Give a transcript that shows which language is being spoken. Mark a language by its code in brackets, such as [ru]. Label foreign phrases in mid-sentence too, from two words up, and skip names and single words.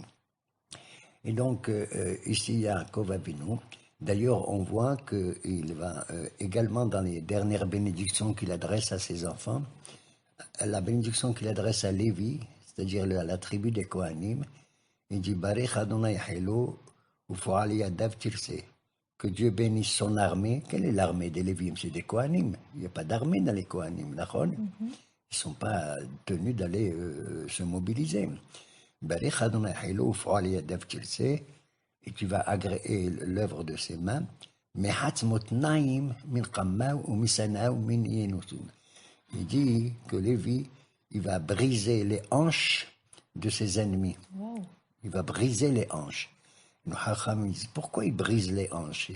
[fr] Et donc, ici, Yaakov Avinu, d'ailleurs, on voit qu'il va également dans les dernières bénédictions qu'il adresse à ses enfants, la bénédiction qu'il adresse à Lévi, c'est-à-dire à la tribu des Kohanim, il dit [he] ברך אדני חילו ופעל ידיו תרצה. [fr] Que Dieu bénisse son armée. Quelle est l'armée des Lévim? C'est des Kohanim. Il n'y a pas d'armée dans les Kohanim, d'accord? Ils ne sont pas tenus d'aller se mobiliser. [he] ברך אדני חילו ופעל ידיו תרצה. [fr] Et tu vas agréer l'œuvre de ses mains. Il dit que Lévi, il va briser les hanches de ses ennemis. Wow. Il va briser les hanches. Nos Hacham, ils disent, pourquoi il brise les hanches?